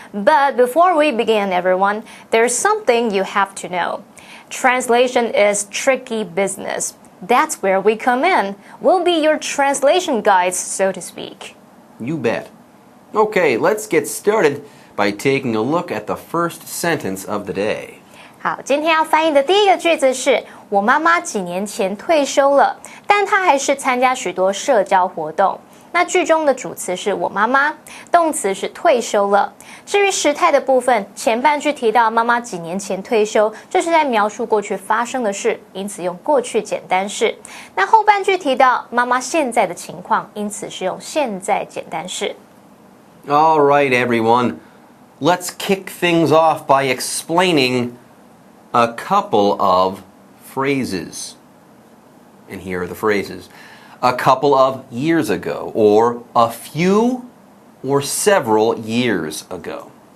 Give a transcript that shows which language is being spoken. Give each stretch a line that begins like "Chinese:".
English: But before we begin, everyone, there's something you have to know. Translation is tricky business. That's where we come in. We'll be your translation guides, so to speak. You bet. Okay, let's get started by taking a look at the first sentence of the day.
Chinese: 好，今天要翻译的第一个句子是我妈妈几年前退休了，但她还是参加许多社交活动。那句中的主词是我妈妈，动词是退休了。至于时态的部分，前半句提到妈妈几年前退休，这是在描述过去发生的事，因此用过去简单式。那后半句提到妈妈现在的情况，因此是用现在简单式。
English: All right, everyone. Let's kick things off by explaining a couple of phrases. And here are the phrases. A couple of years ago, or a few or several years ago.